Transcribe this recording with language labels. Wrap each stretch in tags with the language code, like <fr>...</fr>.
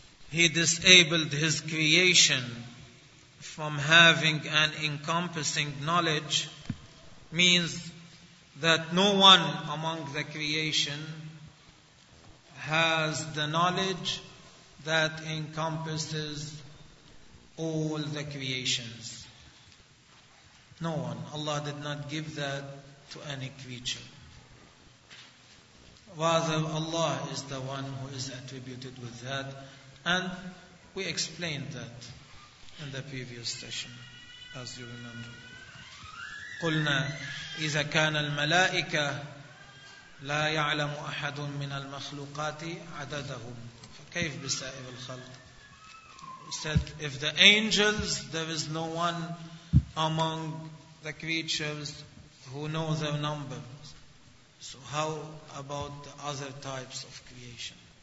<en>he disabled his creation from having an encompassing knowledge means that no one among the creation has the knowledge that encompasses all the creations. No one. Allah did not give that to any creature. Rather, Allah is the one who is attributed with that. And we explained that in the previous session, as you remember.</en> <ar>قلنا إذا كان الملائكة لا يعلم أحد من المخلوقات عددهم فكيف بسائر الخلق.</ar> <en>He said, if the angels, there is no one among the creatures who know their number. So how about the other types of creation?</en>